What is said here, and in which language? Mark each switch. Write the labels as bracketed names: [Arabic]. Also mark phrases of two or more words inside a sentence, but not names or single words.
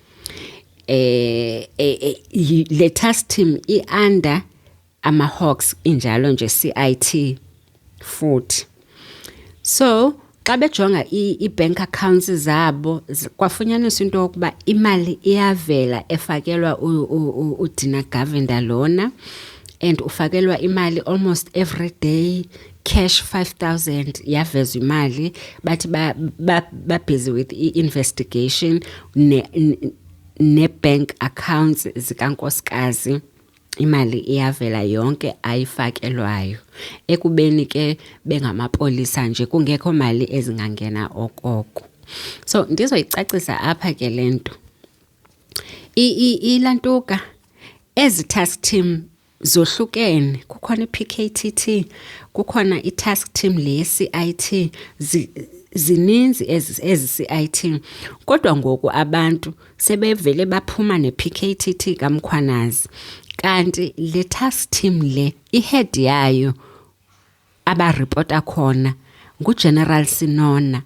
[Xhosa] Le [English] task team [Xhosa] i-under ama-Hawks injalo nje CIT futhi. So xa bejonga i- [English] bank accounts [Xhosa] zabo kwafunyaniswa into yokuba imali iyavela efakelwa uDylan Govender lona, and ufakelwa imali [English] almost every day, [Xhosa] cash 5,000 yavezwa imali, bathi ba [English] busy with investigation [Xhosa] ne [English] bank accounts [Xhosa] zikankosikazi, imali iyavela yonke ayifakelwayo, ekubeni ke bengamapolisa nje kungekho mali ezingangena okoko. So ndizoyicacisa apha ke lento ilantuka ezi [English] task team [Xhosa] zohlukene, kukhona iPKTT, kukhona i- [English] task team [Xhosa] le CIT, zininzi ezi CIT, kodwa ngoku abantu sebevele baphuma nePKTT kaMkhwanazi, kanti le [English] task team [Xhosa] le ihead yayo abaripota khona nguGeneral Sinona.